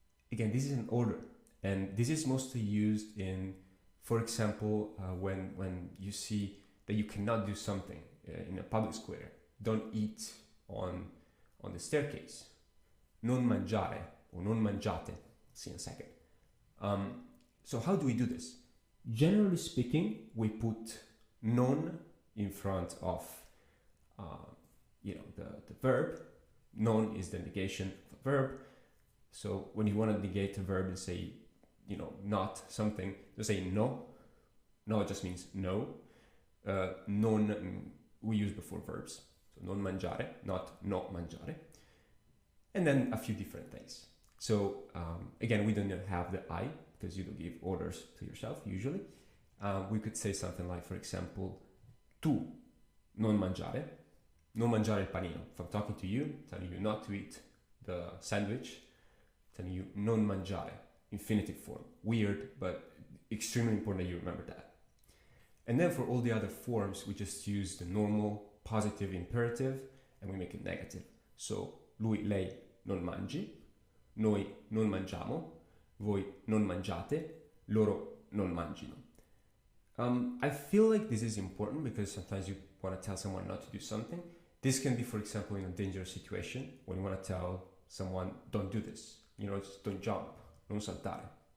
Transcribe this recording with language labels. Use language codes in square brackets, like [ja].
[en] Again, this is an order, and this is mostly used in, for example, when you see that you cannot do something in a public square. Don't eat on the staircase. [it] Non mangiare or non mangiate. [en] See in a second. So how do we do this? Generally speaking, we put non in front of the verb. Non is the negation of a verb. So when you want to negate a verb and say, not something, you say no. No just means no. Non we use before verbs. So non mangiare, not no mangiare. And then a few different things. So again, we don't have the I because you don't give orders to yourself usually. We could say something like, for example, [it] tu non mangiare il panino. [en] If I'm talking to you, telling you not to eat the sandwich, telling you non mangiare, infinitive form. Weird, but extremely important that you remember that. And then for all the other forms, we just use the normal positive imperative and we make it negative. [it] So lui, lei non mangi, noi non mangiamo, voi non mangiate, loro non mangino. [en] I feel like this is important because sometimes you want to tell someone not to do something. This can be, for example, in a dangerous situation when you want to tell someone, don't do this, just don't jump, [it] non saltare.